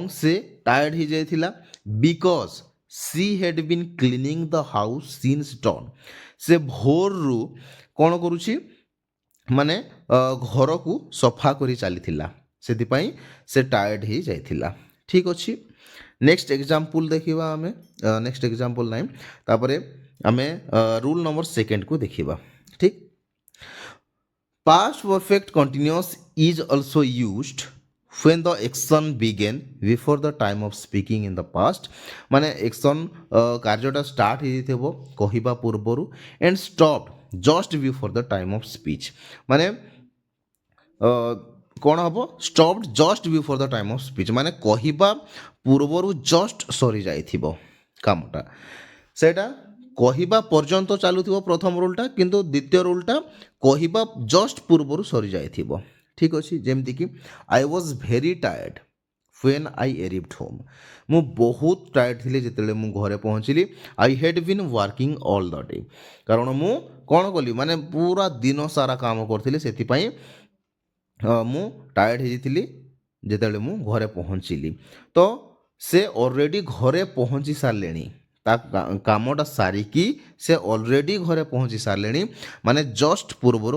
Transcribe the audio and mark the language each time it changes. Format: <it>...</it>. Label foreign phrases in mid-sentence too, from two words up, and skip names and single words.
<or>ସେ ଟାୟାର୍ଡ଼ ହେଇଯାଇଥିଲା</or> <en>because she had been cleaning the house since dawn</en> <or>ସେ ଭୋରରୁ କ'ଣ କରୁଛି ମାନେ ଘରକୁ ସଫା କରି ଚାଲିଥିଲା ସେଥିପାଇଁ ସେ ଟାୟାର୍ଡ଼ ହେଇଯାଇଥିଲା ଠିକ୍ ଅଛି</or> <en>next example</en> <or>ଦେଖିବା ଆମେ</or> <en>next example</en> <or>ନାହିଁ ତାପରେ ଆମେ</or> <en>rule number</en> <or>2କୁ ଦେଖିବା ଠିକ୍</or> <en>past perfect continuous is also used when the action began before the time of speaking in the past</en> <or>ମାନେ action କାର୍ଯ୍ୟଟା ଷ୍ଟାର୍ଟ ହେଇଯାଇଥିବ କହିବା ପୂର୍ବରୁ</or> <en>and stopped just before the time of speech</en> <or>ମାନେ କ'ଣ ହେବ</or> <en>stopped just before the time of speech</en> <or>ମାନେ କହିବା ପୂର୍ବରୁ ଜଷ୍ଟ ସରିଯାଇଥିବ କାମଟା ସେଇଟା କହିବା ପର୍ଯ୍ୟନ୍ତ ଚାଲୁଥିବ ପ୍ରଥମ ରୁଲ୍ଟା କିନ୍ତୁ ଦ୍ୱିତୀୟ ରୁଲ୍ଟା କହିବା ଜଷ୍ଟ ପୂର୍ବରୁ ସରିଯାଇଥିବ ଠିକ୍ ଅଛି ଯେମିତିକି</or> <en>I was very tired when I arrived home</en> <or>ମୁଁ ବହୁତ ଟାୟାର୍ଡ଼ ଥିଲି ଯେତେବେଳେ ମୁଁ ଘରେ ପହଞ୍ଚିଲି</or> <en>I had been working all the day</en> <or>କାରଣ ମୁଁ କ'ଣ କଲି ମାନେ ପୁରା ଦିନ ସାରା କାମ କରିଥିଲି ସେଥିପାଇଁ ମୁଁ ଟାୟାର୍ଡ଼ ହେଇଯାଇଥିଲି ଯେତେବେଳେ ମୁଁ ଘରେ ପହଞ୍ଚିଲି ତ ସେ ଅଲରେଡ଼ି ଘରେ ପହଞ୍ଚି ସାରିଲେଣି ତା କାମଟା ସାରିକି ସେ ଅଲରେଡ଼ି ଘରେ ପହଞ୍ଚି ସାରିଲେଣି ମାନେ ଜଷ୍ଟ ପୂର୍ବରୁ</or>